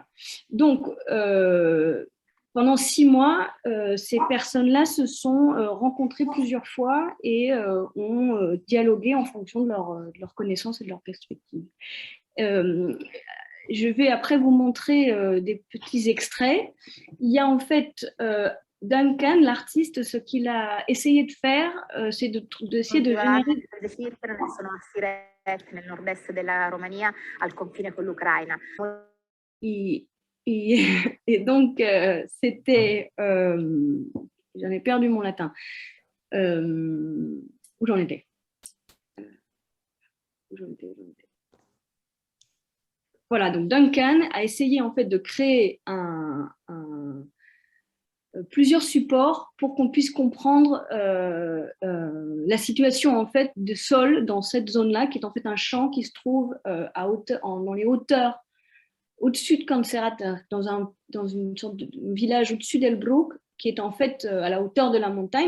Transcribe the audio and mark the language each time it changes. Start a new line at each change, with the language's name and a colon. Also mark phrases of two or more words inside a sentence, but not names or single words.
French: Donc, pendant 6 mois, ces personnes-là se sont rencontrées plusieurs fois et ont dialogué en fonction de leur connaissances et de leurs perspectives. Je vais après vous montrer des petits extraits. Il y a en fait Duncan, l'artiste, ce qu'il a essayé de faire, c'est d'essayer de générer...
Italian: sono a Siret, nel nord-est della Romania, al confine con l'Ucraina.
French: Et donc, c'était... j'en ai perdu mon latin. Où j'en étais? Voilà, donc Duncan a essayé en fait de créer plusieurs supports pour qu'on puisse comprendre la situation en fait de sol dans cette zone-là, qui est en fait un champ qui se trouve dans les hauteurs au-dessus de Cancerat, dans une sorte de village au-dessus d'Elbruck, qui est en fait à la hauteur de la montagne.